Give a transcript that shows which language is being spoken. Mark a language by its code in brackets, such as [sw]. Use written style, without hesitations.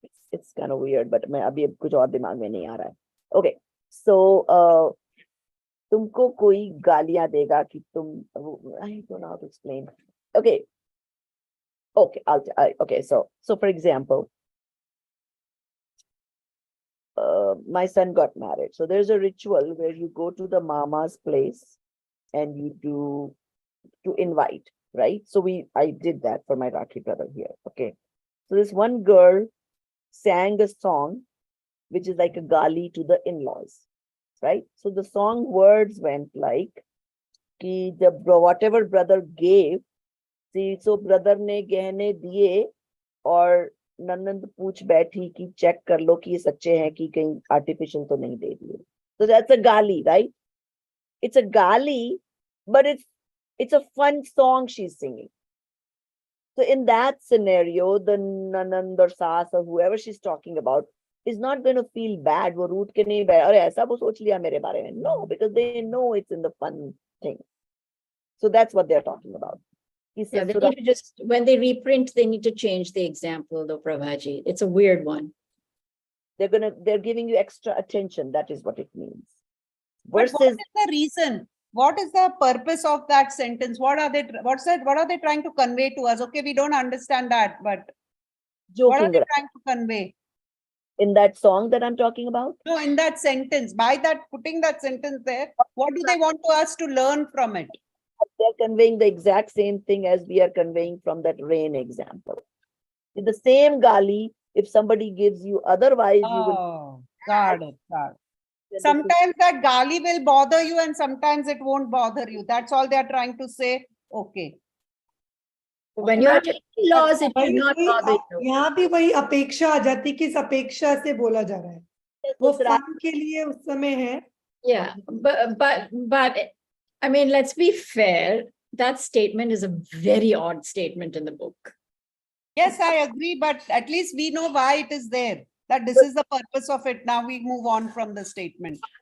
[en] It's kind of weird, but [hi] मैं अभी कुछ और दिमाग में नहीं आ रहा है. [en] Okay, so [hi] तुमको कोई गालियां देगा कि तुम, [en] I don't know how to explain. Okay, okay. So for example, my son got married. So there's a ritual where you go to the mama's place and you do to invite, right? So I did that for my Rakhi brother here. Okay, so this one girl sang a song which is like a gali to the in-laws, right? So the song words went like [hi] कि [en] whatever brother gave, see, so brother [hi] ने गहने दिए और ननंद पूछ बैठी कि check कर लो कि ये सच्चे हैं कि कहीं आर्टिफिशियल तो नहीं दे दिए. [en] So that's a gali, right? It's a gali, but it's a fun song she's singing. So in that scenario, the nanand or saas or whoever she's talking about is not going to feel bad. [hi] वो रूठ के नहीं बैठ अरे ऐसा वो सोच लिया मेरे बारे में. [en] No, because they know it's in the fun thing. So that's what they're talking about. Yeah, they need to just, when they reprint, they need to change the example though, Prabhaji. It's a weird one. They're giving you extra attention. That is what it means. But Versus, what is the reason? What is the purpose of that sentence? What are they trying to convey to us? Okay, we don't understand that, but what are they trying to convey? In that song that I'm talking about? No, in that sentence, by that putting that sentence there, what do they want us to learn from it? They're conveying the exact same thing as we are conveying from that rain example. In the same gali, if somebody gives you, otherwise you will. Got it. Sometimes that gali will bother you and sometimes it won't bother you. That's all they're trying to say. Okay. When you're taking laws, it should not bother you. [hi] यहाँ भी वही अपेक्षा आ जाती कि इस अपेक्षा से बोला जा रहा है. वो फन के लिए उस समय है. [en] Yeah, but I mean, let's be fair. That statement is a very odd statement in the book. Yes, I agree, but at least we know why it is there. That this is the purpose of it. Now we move on from the statement.